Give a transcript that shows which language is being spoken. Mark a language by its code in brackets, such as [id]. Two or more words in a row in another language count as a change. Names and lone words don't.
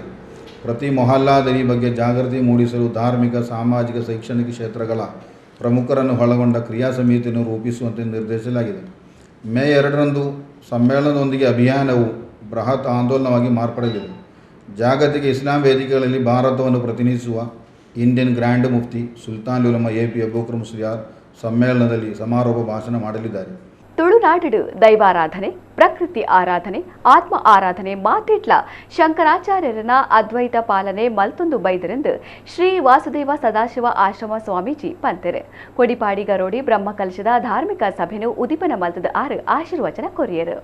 [kn] ಪ್ರತಿ ಮೊಹಲ್ಲಾದಲ್ಲಿ ಈ ಬಗ್ಗೆ ಜಾಗೃತಿ ಮೂಡಿಸಲು ಧಾರ್ಮಿಕ, ಸಾಮಾಜಿಕ, ಶೈಕ್ಷಣಿಕ ಕ್ಷೇತ್ರಗಳ ಪ್ರಮುಖರನ್ನು ಒಳಗೊಂಡ ಕ್ರಿಯಾ ಸಮಿತಿಯನ್ನು ರೂಪಿಸುವಂತೆ ನಿರ್ದೇಶಿಸಲಾಗಿದೆ. ಮೇ 2ರಂದು ಸಮ್ಮೇಳನದೊಂದಿಗೆ ಅಭಿಯಾನವು ಬೃಹತ್ ಆಂದೋಲನವಾಗಿ ಮಾರ್ಪಡಲಿದೆ. ಜಾಗತಿಕ ಇಸ್ಲಾಂ ವೇದಿಕೆಗಳಲ್ಲಿ ಭಾರತವನ್ನು ಪ್ರತಿನಿಧಿಸುವ [en] Indian Grand Mufti [kn] ಸುಲ್ತಾನ್ ಉಲಮಾ AP ಅಬೂಬಕರ್ ಮುಸ್ಲಿಯಾರ್ ಸಮ್ಮೇಳನದಲ್ಲಿ ಸಮಾರೋಪ ಭಾಷಣ ಮಾಡಲಿದ್ದಾರೆ. [tcy] ತುಳುನಾಡು ದೈವಾರಾಧನೆ, ಪ್ರಕೃತಿ ಆರಾಧನೆ, ಆತ್ಮ ಆರಾಧನೆ ಮಾತಿಟ್ಲ ಶಂಕರಾಚಾರ್ಯರನ ಅದ್ವೈತ ಪಾಲನೆ ಮಲ್ತೊಂದು ಬೈದರೆಂದು ಶ್ರೀ ವಾಸುದೇವ ಸದಾಶಿವ ಆಶ್ರಮ ಸ್ವಾಮೀಜಿ ಪಂತೆರೆ ಕೊಡಿಪಾಡಿ ಗರೋಡಿ ಬ್ರಹ್ಮಕಲಶದ ಧಾರ್ಮಿಕ ಸಭೆನು ಉದಿಪನ ಮಲ್ತದ ಆಶೀರ್ವಚನ ಕೊರಿಯರು.